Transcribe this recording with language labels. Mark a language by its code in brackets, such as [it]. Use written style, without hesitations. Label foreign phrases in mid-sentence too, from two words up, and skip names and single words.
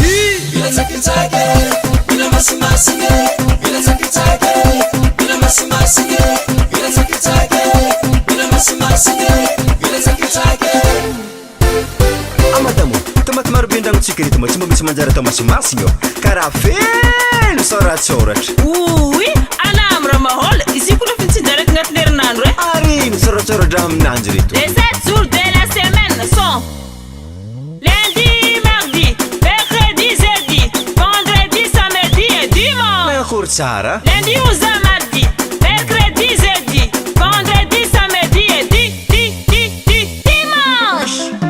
[mg] Mila tsakitsaky, mila masimasiny Mila tsakitsaky, mila masimasiny Mila tsakitsaky, mila masimasiny Mila tsakitsaky Madamo, tomaty maro be ndragnotsika reto Tsy mba misy manjary atao masimasigny eo Karaha feno soratsoratra Oui, ana amra mahôla. Izy ko lafa tsinjaraka agnatin'ny herinandro e. Arino soratsoratra aminanjy reto [fr] Les 7 jours de la semaine sont lundi, mardi, mercredi, jeudi, vendredi, samedi et dimanche. [mg] Nakory tsara [fr] Lundi au mardi, mercredi, jeudi, vendredi, samedi et dimanche.